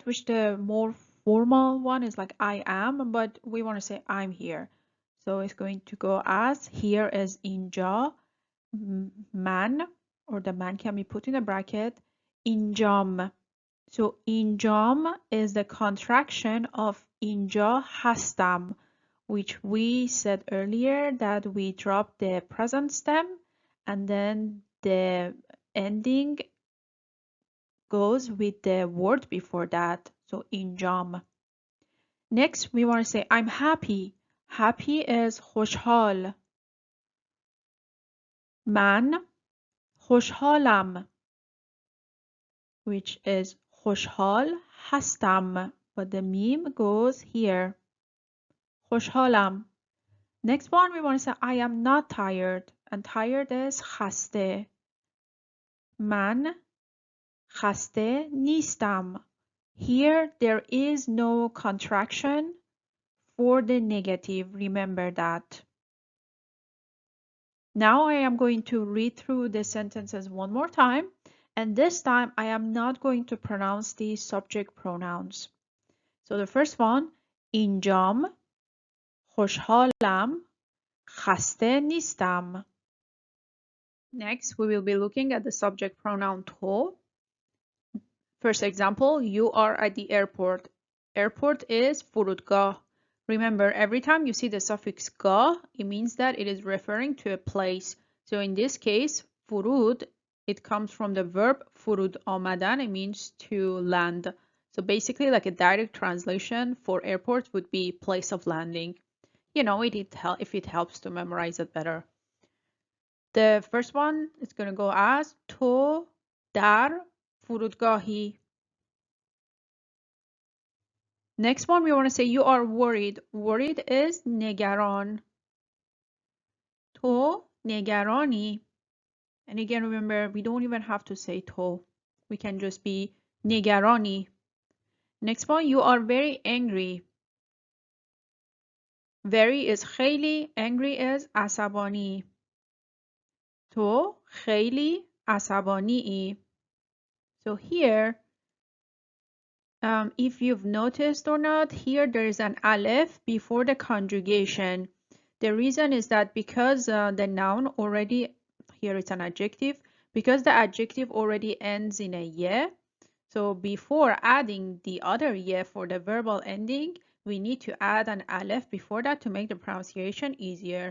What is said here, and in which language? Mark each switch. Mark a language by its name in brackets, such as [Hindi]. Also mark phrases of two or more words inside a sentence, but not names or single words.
[English] Which the more formal one is like I am, but we want to say I'm here. So it's going to go as, here is اینجا, man, or the man can be put in a bracket, اینجام. So اینجام is the contraction of [Persian] اینجا هستم, [English] which we said earlier that we drop the present stem and then the ending goes with the word before that. So اینجام. Next, we want to say I'm happy. Happy is [Persian] خوشحال. من خوشحالم, [English] which is [Persian] خوشحال هستم, [English] but the meme goes here. [Persian] خوشحالم. [English] Next one, we want to say I am not tired, and tired is خسته. [Persian] من خسته نیستم. [English] Here there is no contraction for the negative, remember that. Now I am going to read through the sentences one more time, and this time I am not going to pronounce the subject pronouns. So the first one, [Persian] اینجام خوشحالم خسته نیستم. [English] Next, we will be looking at the subject pronoun تو. First example, you are at the airport. Airport is فرودگاه. Remember, every time you see the suffix گاه, it means that it is referring to a place. So in this case, فرود, it comes from the verb [Persian] فرود آمدن. [English] It means to land. So basically, like a direct translation for airport would be place of landing. You know, if it helps to memorize it better. The first one is going to go as [Persian] تو در فرودگاهی. [English] Next one, we want to say you are worried. Worried is [Persian] نگران. تو نگرانی. [English] And again, remember, we don't even have to say تو. We can just be نگرانی. Next one, you are very angry. Very is خیلی, angry is عصبانی. [Persian] تو خیلی عصبانی. [English] So here, if you've noticed or not, here there is an aleph before the conjugation. The reason is that because the noun already, here it's an adjective, because the adjective already ends in a ye, so before adding the other ye for the verbal ending, we need to add an aleph before that to make the pronunciation easier.